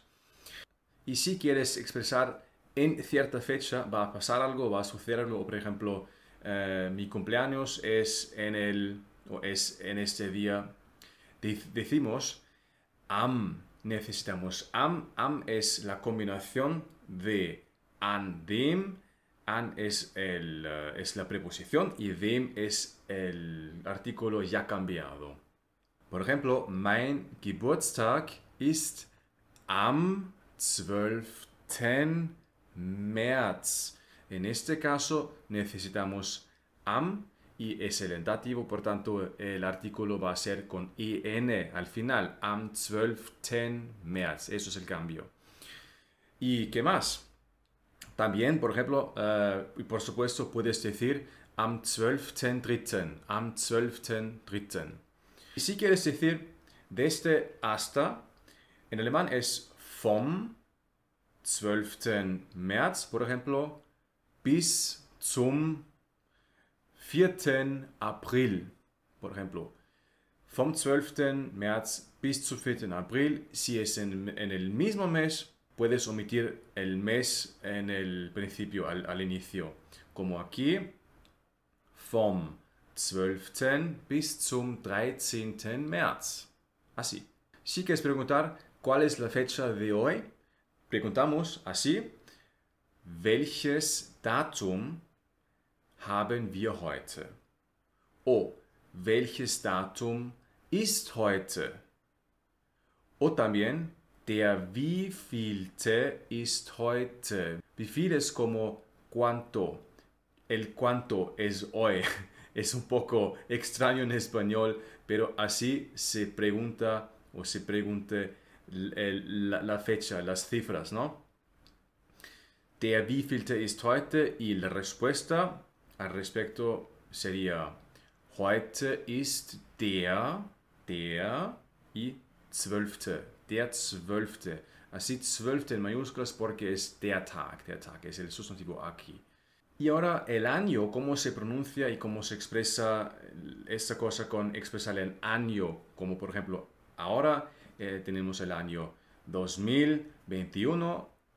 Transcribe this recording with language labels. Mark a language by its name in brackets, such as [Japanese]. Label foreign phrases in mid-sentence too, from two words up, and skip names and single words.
[Spanish] Y si quieres expresar en cierta fecha va a pasar algo, va a suceder algo, o por ejemplo, mi cumpleaños es en este día, decimos necesitamos am es la combinación de [German] an dem, [Spanish] an es la preposición y dem es el artículo ya cambiado. Por ejemplo, [German] mein Geburtstag ist am 12. März. [Spanish] En este caso necesitamos am y es el dativo, por tanto el artículo va a ser con en al final, [German] am 12. März. [Spanish] Eso es el cambio. ¿Y qué más? También, por ejemplo, y por supuesto puedes decir am 12.3. [German] Am 12.3. [Spanish] Y si quieres decir desde hasta, en alemán es vom 12. [German] März, [Spanish] por ejemplo, [German] bis zum 4. April, [Spanish] por ejemplo. [German] Vom 12. März bis zum 4. April, [Spanish] si es en el mismo mes, puedes omitir el mes en el principio, al inicio. Como aquí, [German] vom 12. bis zum 13. März. [Spanish] Así. Si quieres preguntar cuál es la fecha de hoy, preguntamos así: [German] Welches Datum haben wir heute? O welches Datum ist heute? [Spanish] O también, [German] der wievielte ist heute? Wie viel [Spanish] es como cuánto. El cuánto es hoy. Es un poco extraño en español, pero así se pregunta o se pregunte la fecha, las cifras, ¿no? [German] Der wievielte ist heute [Spanish] y la respuesta al respecto sería [German] heute ist der [Spanish] y 12. [German] Der 12. [Spanish] Así 12 en mayúsculas porque es [German] der Tag [Spanish] es el sustantivo aquí. Y ahora el año, cómo se pronuncia y cómo se expresa esta cosa con expresar el año, como por ejemplo ahora tenemos el año 2021,